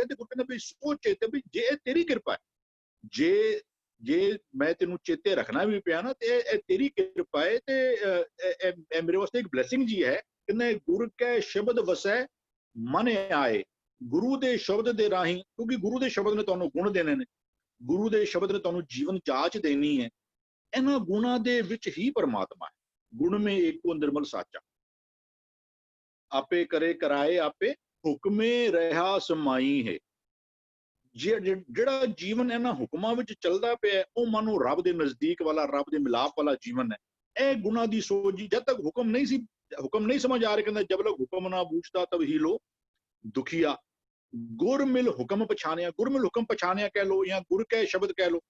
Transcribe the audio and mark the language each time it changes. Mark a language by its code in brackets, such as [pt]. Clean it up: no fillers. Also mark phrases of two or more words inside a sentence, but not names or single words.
[pa] ਤੇ ਗੁਰੂ ਕਹਿੰਦੇ ਵੀ ਸੋਚੇ ਤੇ ਵੀ ਜੇ ਇਹ ਤੇਰੀ ਕਿਰਪਾ ਹੈ, ਜੇ ਮੈਂ ਤੈਨੂੰ ਚੇਤੇ ਰੱਖਣਾ ਵੀ ਪਿਆ ਨਾ, ਤੇ ਇਹ ਤੇਰੀ ਕਿਰਪਾ ਹੈ, ਤੇ ਇਹ ਮੇਰੇ ਵਾਸਤੇ ਇੱਕ ਬਲੈਸਿੰਗ ਜੀ ਹੈ। ਕਹਿੰਦੇ ਗੁਰ ਕੈ ਸ਼ਬਦ ਵਸੈ ਮਨ ਆਏ, ਗੁਰੂ ਦੇ ਸ਼ਬਦ ਦੇ ਰਾਹੀਂ, ਕਿਉਂਕਿ ਗੁਰੂ ਦੇ ਸ਼ਬਦ ਨੇ ਤੁਹਾਨੂੰ ਗੁਣ ਦੇਣੇ ਨੇ, ਗੁਰੂ ਦੇ ਸ਼ਬਦ ਨੇ ਤੁਹਾਨੂੰ ਜੀਵਨ ਜਾਚ ਦੇਣੀ ਹੈ। ਇਹਨਾਂ ਗੁਣਾਂ ਦੇ ਵਿੱਚ ਹੀ ਪਰਮਾਤਮਾ ਹੈ। ਗੁਣ ਮੇਂ ਏਕੋ ਨਿਰਮਲ ਸਾਚਾ, ਆਪੇ ਕਰੇ ਕਰਾਏ ਆਪੇ ਹੁਕਮੇ ਰਹਾ ਸਮਾਈ ਹੈ। ਜਿਹੜਾ ਜੀਵਨ ਇਹਨਾਂ ਹੁਕਮਾਂ ਵਿੱਚ ਚੱਲਦਾ ਪਿਆ ਉਹ ਮਾਨੋ ਰੱਬ ਦੇ ਨਜ਼ਦੀਕ ਵਾਲਾ, ਰੱਬ ਦੇ ਮਿਲਾਪ ਵਾਲਾ ਜੀਵਨ ਹੈ। ਇਹ ਗੁਨਾਹ ਦੀ ਸੋਚ ਜੀ ਜਦ ਤੱਕ ਹੁਕਮ ਨਹੀਂ ਸਮਝ ਆ ਰਿਹਾ, ਕਹਿੰਦਾ ਜਬ ਲਗ ਹੁਕਮ ਨਾ ਬੂਝਦਾ ਤਬ ਹੀ ਲੋ ਦੁਖੀਆ। ਗੁਰਮਿਲ ਹੁਕਮ ਪਛਾਣਿਆ, ਗੁਰਮਿਲ ਹੁਕਮ ਪਛਾਣਿਆ ਕਹਿ ਲੋ ਜਾਂ ਗੁਰ ਕੈ ਸ਼ਬਦ ਕਹਿ ਲੋ।